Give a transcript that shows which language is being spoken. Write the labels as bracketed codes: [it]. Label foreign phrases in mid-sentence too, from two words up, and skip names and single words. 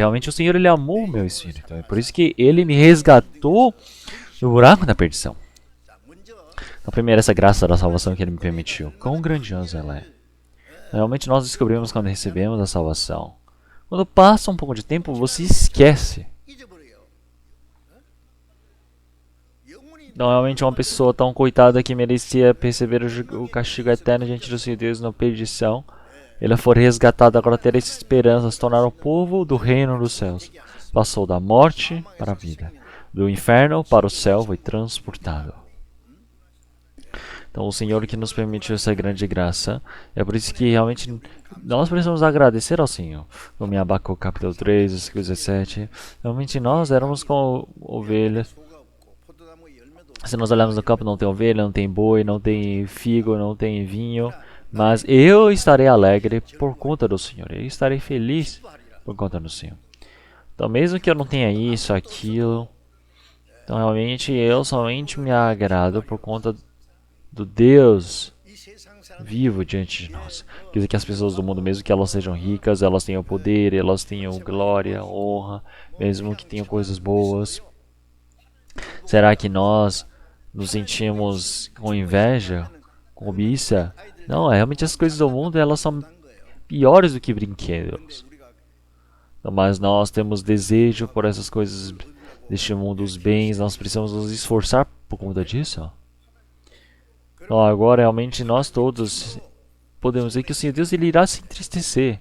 [pt] Realmente o Senhor ele amou o meu espírito. É por isso que ele me resgatou do buraco da perdição. Então, primeiro, essa graça da salvação que ele me permitiu. Quão grandiosa ela é. Realmente nós descobrimos quando recebemos a salvação. Quando passa um pouco de tempo, você esquece. [ko] 잊어버려요. 영원히 [pt] Então, realmente, uma pessoa tão coitada que merecia perceber o castigo eterno diante do Senhor Deus na perdição, ela foi resgatada, agora terá essa esperança, se tornar o povo do reino dos céus. Passou da morte para a vida, do inferno para o céu, foi transportado. Então, o Senhor que nos permitiu essa grande graça, é por isso que realmente nós precisamos agradecer ao Senhor. Como em Abacuque capítulo 3, versículo 17, realmente nós éramos como ovelhas. [ko] 소가 없고 포도나무 열매도 [pt] Se nós olharmos no campo, não tem ovelha, não tem boi, não tem figo, não tem vinho. Mas eu estarei alegre por conta do Senhor. Eu estarei feliz por conta do Senhor. Então, mesmo que eu não tenha isso, aquilo, então realmente eu somente me agrado por conta do Deus [ko] 이 세상 사람 [pt] vivo diante de nós. Quer dizer que as pessoas do mundo, mesmo que elas sejam ricas, elas tenham poder, elas tenham glória, honra, mesmo que tenham coisas boas. Será que nós nos sentimos com inveja, com cobiça? Não, realmente as coisas do mundo elas são [ko] 딴 거예요. [pt] piores do que brinquedos. [ko] 우리가 [pt] Mas nós temos desejo por essas coisas deste mundo, os bens, nós precisamos nos esforçar por conta disso. Então agora realmente nós todos podemos dizer que o Senhor Deus ele irá se entristecer.